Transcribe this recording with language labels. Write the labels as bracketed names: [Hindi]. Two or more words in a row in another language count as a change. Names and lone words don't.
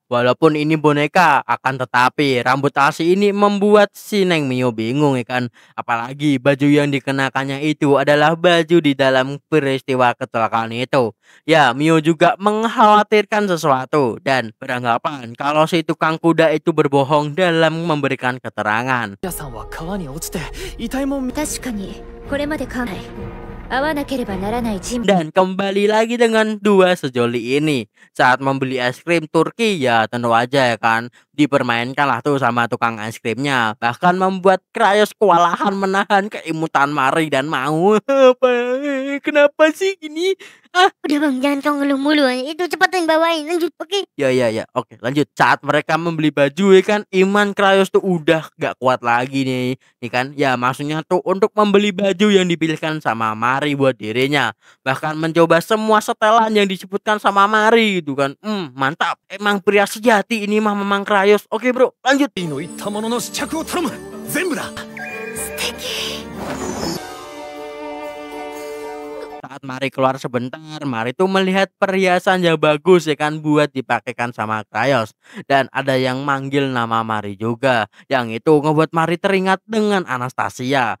[Indonesian] Walaupun ini boneka, akan tetapi rambut asli ini membuat si Neng Mio bingung ya kan. Apalagi baju yang dikenakannya itu adalah baju di dalam peristiwa kecelakaan itu. Ya, Mio juga mengkhawatirkan sesuatu dan beranggapan kalau si tukang kuda itu berbohong dalam memberikan keterangan. [Japanese] さんは川に落ちて遺体も確かにこれまで考え会わなければならない人物。 [Indonesian] Dan kembali lagi dengan dua sejoli ini. Saat membeli es krim Turki ya tentu aja ya kan dipermainkan lah tuh sama tukang es krimnya. Bahkan membuat Cryos kewalahan menahan keimutan Mari dan mau apa? Kenapa sih gini? Udah bang, jangan kau ngeluh mulu. Itu cepetan bawain, lanjut, oke? Ya oke lanjut. Saat mereka membeli baju ya kan, iman Cryos tuh udah gak kuat lagi nih kan. Ya maksudnya tuh untuk membeli baju yang dipilihkan sama Mari buat dirinya. Bahkan mencoba semua setelan yang disebutkan sama Mari gitu kan. Mantap, emang pria sejati ini mah memang Cryos. Oke bro, lanjut. [Japanese] の言ったものの試着を頼む全部だ [Indonesian] Saat Mari keluar sebentar, Mari tuh melihat perhiasan yang bagus ya kan buat dipakaikan sama Cryos. Dan ada yang manggil nama Mari juga. Yang itu ngebuat Mari teringat dengan Anastasia.